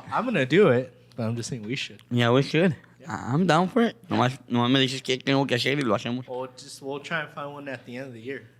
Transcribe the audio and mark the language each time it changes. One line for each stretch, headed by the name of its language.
English: I'm going to do it, but I'm just saying we should. Yeah, we should. I'm down for it.
Spanish: Nomás me dices qué tengo que hacer y lo hacemos.
English: We'll try and find one at the end of the year.